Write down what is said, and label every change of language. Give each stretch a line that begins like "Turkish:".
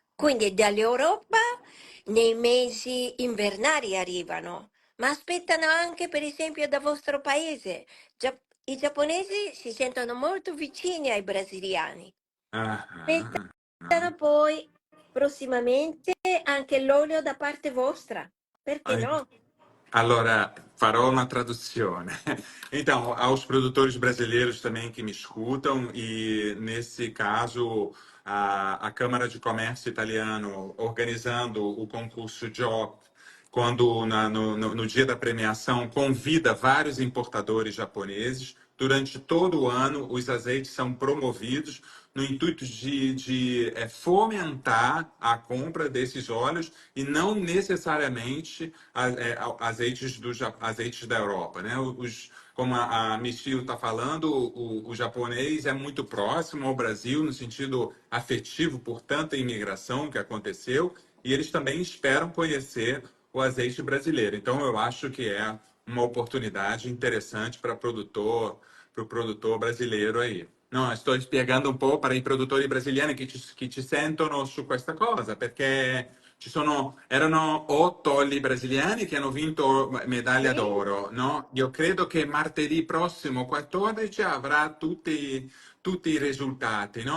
Italian: Quindi dall'Europa nei mesi invernali arrivano, ma aspettano anche per esempio dal vostro paese. I giapponesi si sentono molto vicini ai brasiliani. Ah, ah, ah. Aspettano poi prossimamente anche l'olio da parte vostra. Perché Ah, no? Allora, farò uma traduzione.
Portuguese: Então, aos produtores brasileiros também que me escutam, e nesse caso, a Câmara de Comércio Italiano organizando o concurso Job, quando no dia da premiação convida vários importadores japoneses. Durante todo o ano, os azeites são promovidos no intuito de fomentar a compra desses óleos e não necessariamente azeites da Europa, né? Como a Michio está falando, o japonês é muito próximo ao Brasil no sentido afetivo por tanta imigração que aconteceu, e eles também esperam conhecer o azeite brasileiro. Então, eu acho que é uma oportunidade interessante para o produtor brasileiro aí.
Italian: No, sto spiegando un po' per i produttori brasiliani che ci sentono su questa cosa, perché erano 8 brasiliani che hanno vinto medaglia Sì, d'oro, no? Io credo che martedì prossimo 14 avrà tutti i risultati, no?